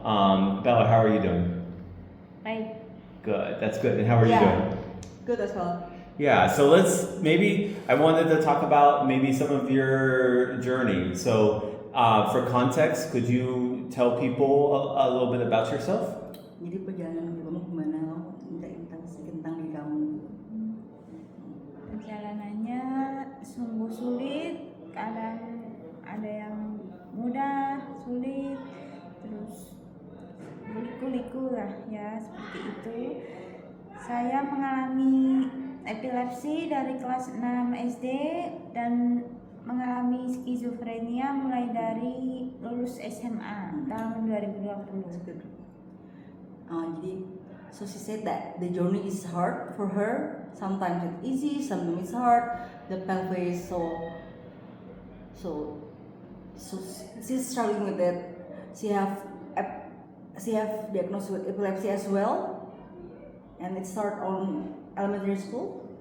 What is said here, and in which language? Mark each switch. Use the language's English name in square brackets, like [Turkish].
[English] Bella, how are you doing? Right. Good. That's good. And how are you doing? Good as well. Yeah, so I wanted to talk about maybe some of your journey. So for context, could you tell people a little bit about yourself? [Indonesian] Jadi perjalanan kamu gimana? Minta tentang diri kamu. Perjalanannya sungguh sulit. Kadang ada yang mudah, sulit, terus liku-liku lah ya, seperti itu. Saya mengalami epilepsi dari kelas 6 SD dan mengalami skizofrenia mulai dari lulus SMA tahun 2020. Jadi, [English] so she said that the journey is hard for her. Sometimes it's easy, sometimes it's hard. The pathway is so she's struggling with it. She have diagnosed with epilepsy as well, and it started on elementary school.